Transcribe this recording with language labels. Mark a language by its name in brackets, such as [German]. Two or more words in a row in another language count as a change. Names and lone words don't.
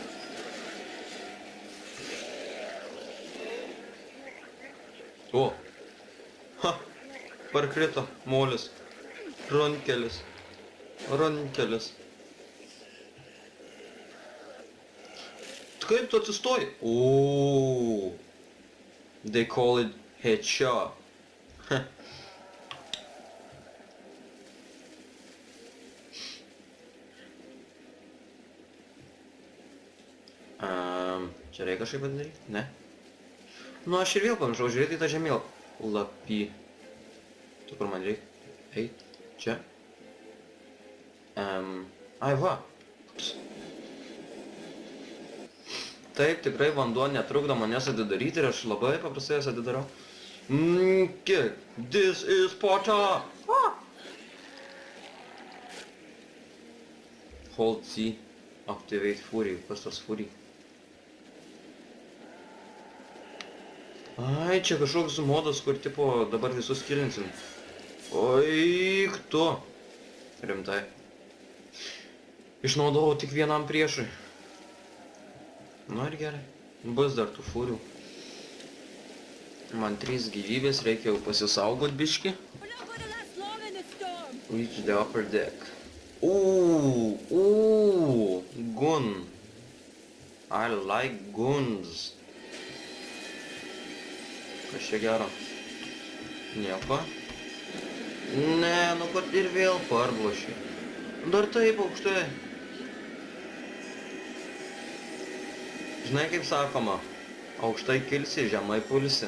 [Lithuanian] O. Ha. Parkrito molis. Runkelis. Runkelis. Kaip tu atsistoji? Oooo. [English] They call it headshot. [Lithuanian] Čia reikia kažkaip padaryti? Ne? Nu, aš ir vėl pamiršau žiūrėti į tą žemėlapį. Tu kur man reikia? Eit. Čia. Ai, va. Taip, tikrai vanduo netrukdo manęs atidaryti ir aš labai paprastai jas atidarau. Kiek? [English] This is Sparta! Hold C. Activate Fury. [Lithuanian] Kas tas Fury? Ai, čia kažkoks modas, kur tipo dabar visus kilinsim. Oi, tu. Rimtai. Išnaudojau tik vienam priešui. Nu ir gerai. Bus dar tų fūrių. Man 3 gyvybės, reikia jau pasisaugot biški. [English] Reach the upper deck. Ooh, gun. I like guns. [Lithuanian] Kas čia gero? Nieko. Ne, nu kad ir vėl parblošė. Dar taip aukštai. Žinai kaip sakoma, Aukštai kilsi, žemai pulsi.